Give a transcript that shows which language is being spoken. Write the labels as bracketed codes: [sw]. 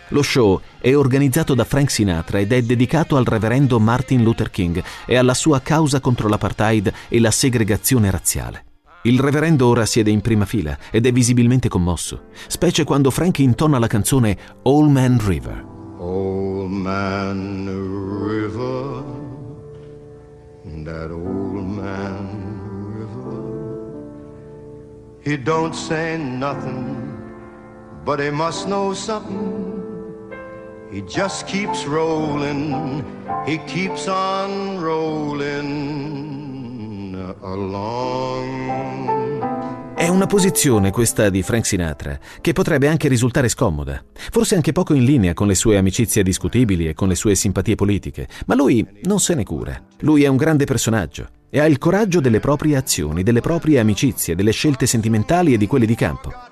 [it] Lo show è organizzato da Frank Sinatra ed è dedicato al reverendo Martin Luther King e alla sua causa contro l'apartheid e la segregazione razziale. Il reverendo ora siede in prima fila ed è visibilmente commosso, specie quando Frank intona la canzone Old Man River. [en] Old Man River, that old man river, he don't say nothing, but he must know something. He just keeps rolling, he keeps on rolling along. [it] È una posizione, questa di Frank Sinatra, che potrebbe anche risultare scomoda, forse anche poco in linea con le sue amicizie discutibili e con le sue simpatie politiche, ma lui non se ne cura. Lui è un grande personaggio e ha il coraggio delle proprie azioni, delle proprie amicizie, delle scelte sentimentali e di quelle di campo.